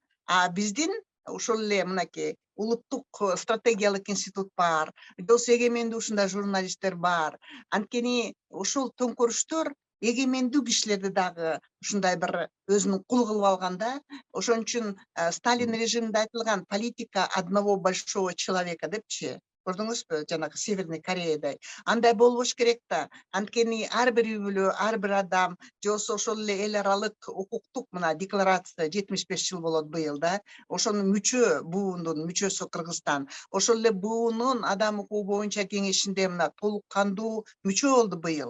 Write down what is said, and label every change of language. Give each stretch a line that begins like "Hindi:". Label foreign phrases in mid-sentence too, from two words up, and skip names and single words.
Kyrgyz: А биздин ошол эле мынакей улуттук стратегиялык институт бар, же болбосо эгемендүү ушундай журналисттер бар. Анткени ошол төңкөрүштөр эгемендүү кишилерди дагы ушундай бир өзүнүн кулу кылып алган да. Ошон үчүн Сталин режиминде айтылган
Russian: политика одного большого человека
Kyrgyz: депчи. Көрдүңүзбү? Жанагы Северный Кореядай. Андай болбош керек да. Анткени ар бир үй бүлө, ар бир адам, же болбосо ошол эле эл аралык укуктук мына декларация 75 жыл болот быйыл да. Ошонун мүчө, буунун мүчөсү Кыргызстан. Ошол эле буунун адам укугу боюнча кеңешинде мына толук кандуу мүчө болду быйыл.